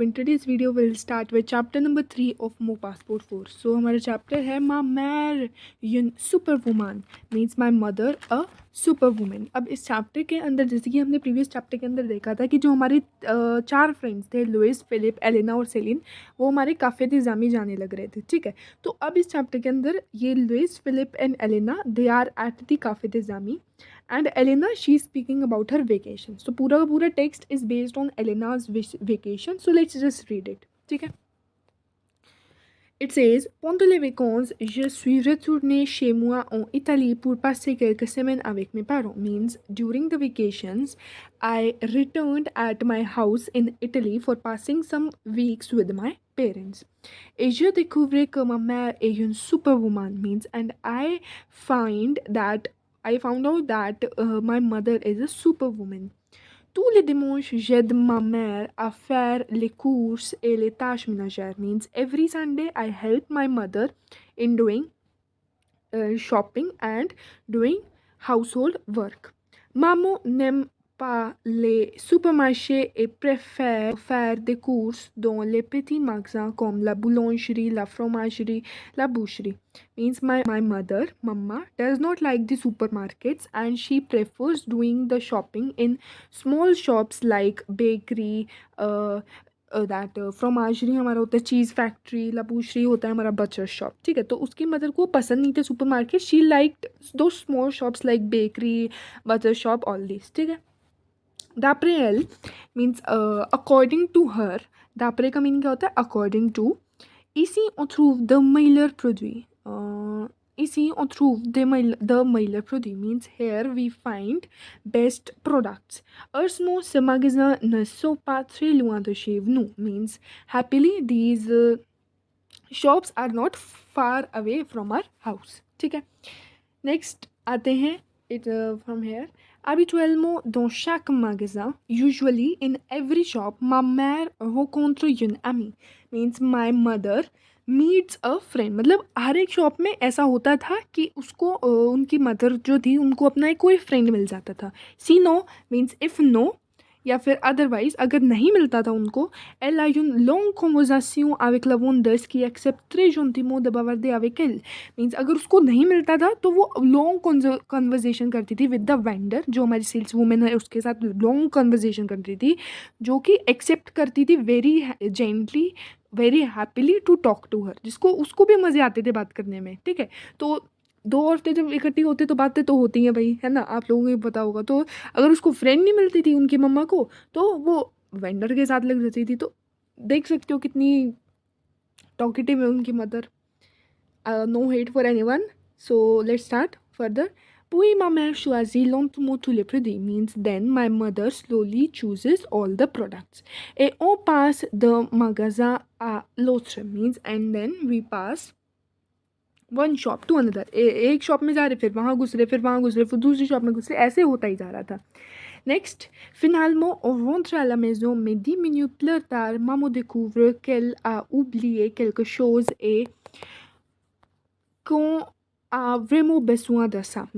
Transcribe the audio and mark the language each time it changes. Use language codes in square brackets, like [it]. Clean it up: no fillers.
[en] In today's video we'll start with chapter number 3 of Mo Passport Force. So [hi] हमारा [en] chapter [hi] है [fr] माँ मैर सुपरवुमन [en] Means my mother a superwoman. [hi] अब इस chapter के अंदर जैसे कि हमने प्रीवियस चैप्टर के अंदर देखा था कि जो हमारे चार फ्रेंड्स थे लुइस, फिलिप, एलेना और सेलिन, वो हमारे काफ़े निज़ामी जाने लग रहे थे. ठीक है, तो अब इस चैप्टर के अंदर ये [en] Luis, Felipe and Elena they are at the cafe Nizami and Elena, she's speaking about her vacation. So [hi] पूरा का पूरा [en] text is based on Elena's vacation. So let's just read it. [hi] ठीक है. [en] It says, [fr] pendant les vacances, je suis retournée chez moi en Italie pour passer quelques semaines avec mes parents. [en] Means during the vacations, I returned at my house in Italy for passing some weeks with my parents. [fr] Et je découvrais que ma mère est une superwoman. [en] Means and I found out that my mother is a superwoman. [fr] Tous les dimanches, j'aide ma mère à faire les courses et les tâches ménagères. [en] Means every Sunday I help my mother in doing shopping and doing household work. [fr] Maman n'aime pas les supermarchés et préfère faire des courses dans les petits magasins comme la boulangerie, la fromagerie, la boucherie. [en] Means my mother, Mama, does not like the supermarkets and she prefers doing the shopping in small shops like bakery, that फ्रोमाजरी [hi] हमारा होता है [en] cheese factory, लबूशरी [hi] होता है हमारा [en] Butcher shop. [hi] ठीक है, तो उसकी मदर को पसंद नहीं थे सुपर मार्केट. [en] She like two small shops like bakery, butcher shop, all this. [hi] ठीक है. [fr] d'après elle [en] Means according to her. d'après [hi] का मीनिंग क्या होता है? [en] According to. [fr] ici on trouve de meilleurs produits. Ici on trouve de meilleurs produits [en] means here we find best products. [fr] Heureusement ce magasin ne sont pas très loin de chez nous. [en] Means happily these shops are not far away from our house. [hi] ठीक है. [en] Next [hi] आते हैं [en] it from here. [fr] Habituellement dans chaque magasin, [en] usually in every shop, [fr] ma mère rencontre une amie. [en] Means my mother meets a friend. [hi] मतलब हर एक shop में ऐसा होता था कि उसको उनकी मदर जो थी उनको अपना एक कोई फ्रेंड मिल जाता था. सी नो मीन्स इफ़ नो या फिर अदरवाइज अगर नहीं मिलता था उनको, [fr] elle a une longue conversation avec la vendeuse qui accepte très gentiment de bavarder avec elle. [hi] Means अगर उसको नहीं मिलता था तो वो लॉन्ग कन्वर्जेशन करती थी विद द वेंडर. जो हमारी सेल्स वूमेन है उसके साथ लॉन्ग कन्वर्जेशन करती थी, जो कि एक्सेप्ट करती थी very gently, very happily to talk to हर. जिसको उसको भी मज़े आते थे बात करने में. ठीक है, तो दो औरतें जब इकट्ठी होती तो बातें तो होती हैं भाई, है ना, आप लोगों को भी पता होगा. तो अगर उसको फ्रेंड नहीं मिलती थी उनकी मम्मा को, तो वो वेंडर के साथ लग जाती थी. तो देख सकते हो कितनी टॉकेटिव है उनकी mother. [en] No hate for anyone. So let's start further. [fr] Puis ma mère choisit lentement tous les produits. [en] Means then my mother slowly chooses all the products. [fr] Et on passe d'un magasin à l'autre. [en] Means and then we pass one shop to another. [hi] एक shop में जा रहे, फिर वहाँ घुस रहे, फिर वहाँ घुस रहे, फिर दूसरी शॉप में घुस रहे, ऐसे होता ही जा रहा था. [en] Next, [fr] finalement, on rentre à la maison, mais 10 minutes plus tard, maman découvre qu'elle a oublié quelque chose et qu'on a vraiment besoin de ça.